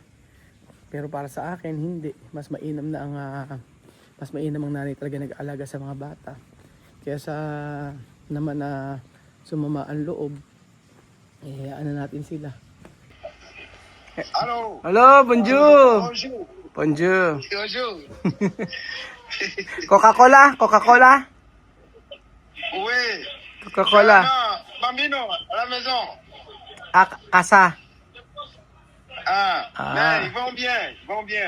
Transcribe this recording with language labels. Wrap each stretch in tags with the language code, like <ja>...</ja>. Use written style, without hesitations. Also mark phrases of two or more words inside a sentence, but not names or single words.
<tl>Pero para sa akin, hindi. Mas mainam ang nanay talaga nag-aalaga sa mga bata. Kaya naman sumama ang loob, natin sila.</tl> <fr>Hello, bonjour. Bonjour. Coca-Cola? Oui. Coca-Cola. Non, Bambino, à la maison. Casa. Mais ils vont bien.</fr>